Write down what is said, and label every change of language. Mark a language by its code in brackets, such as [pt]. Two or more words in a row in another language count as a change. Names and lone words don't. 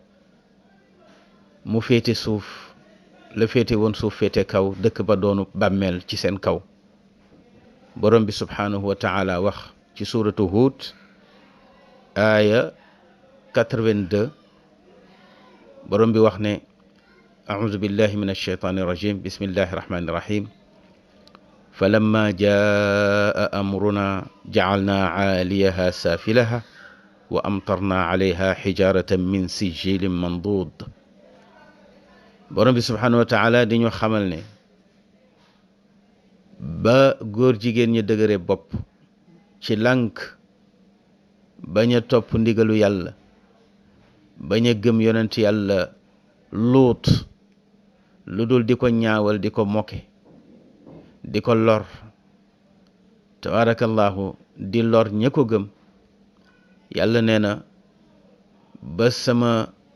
[wo] mu féete suuf la féete woon suuf féete kaw dëkk ba doonu bàmmeel ci seen kaw borom bi [ar] سبحانه وتعالى [wo] wax ci suuratu Huud aaya 82 borom bi wax ne [ar] أعوذ بالله من الشيطان الرجيم بسم الله الرحمن الرحيم فلما جاء أمرنا جعلنا عاليها سافلها وأمطرنا عليها حجارة من سجيل منضود [wo] borom bi [ar] سبحانه وتعالى [wo] di ñu xamal ne ba góor jigéen ñi dëgëre bopp ci lànk bañ a topp ndigalu yàlla bañ a gëm yonent yàlla Luut lu dul di ko ñaawal di ko moke di ko lor tabaarakallahu di lor ña ko gëm yàlla nee na ba sama